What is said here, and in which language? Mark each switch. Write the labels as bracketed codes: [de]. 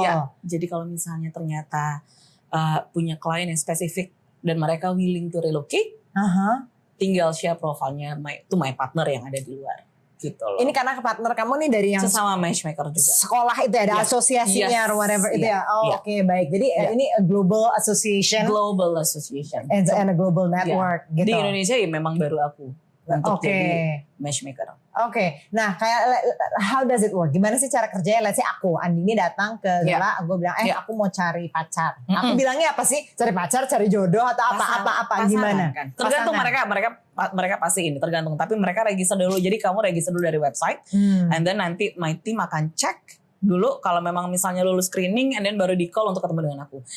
[id] Ya. Jadi kalau misalnya ternyata punya klien yang spesifik dan mereka [en] willing to relocate, [id] tinggal share profilnya [en] to my partner [id] yang ada di luar. Gitu loh. Ini karena partner kamu nih dari yang sesama matchmaker juga. Sekolah itu ada asosiasinya [en] or whatever [id] itu ya. Oke, baik. Jadi ini [en] a global association. Global association. And a global network [id] gitu. Di Indonesia ya memang baru aku untuk jadi matchmaker. Nah kayak [en] how does it work? [id] Gimana sih cara kerjanya? Let's say aku, Andini datang ke Zola, gue bilang aku mau cari pacar. Aku bilangnya apa sih? Cari pacar, cari jodoh atau apa gimana? Kan? Tergantung mereka pasti ini tergantung. Tapi mereka register dulu. Jadi kamu register dulu dari website, and then nanti [en] my team [id] akan cek dulu kalau memang misalnya lulus screening, and then baru di call untuk ketemu dengan aku.